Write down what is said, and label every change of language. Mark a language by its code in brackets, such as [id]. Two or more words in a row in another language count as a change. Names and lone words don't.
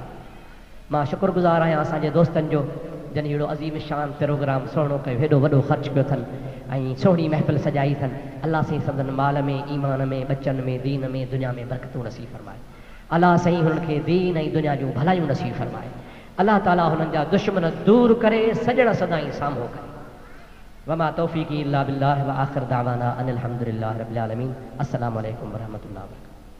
[sd] मां शुक्रगुज़ार आहियां असांजे दोस्तनि जो जन अहिड़ो अज़ीम शान प्रोग्राम सुहिणो कयो, हेॾो वॾो ख़र्च कयो अथनि ऐं सुहिणी महफ़िल सजाई अथनि। अलाह साईं संदन माल में, ईमान में, बचन में, दीन में, दुनिया में बरकतूं नसीब फरमाए। अलाह साईं हुननि खे दीन ऐं दुनिया जूं भलायूं नसीब फरमाए। अलाह ताला हुननि जा दुश्मन दूर करे, सजण सदाईं साम्हूं करे। [ar] وما توفيقي إلا بالله وآخر دعوانا أن الحمد لله رب العالمين. السلام عليكم ورحمة الله وبركاته.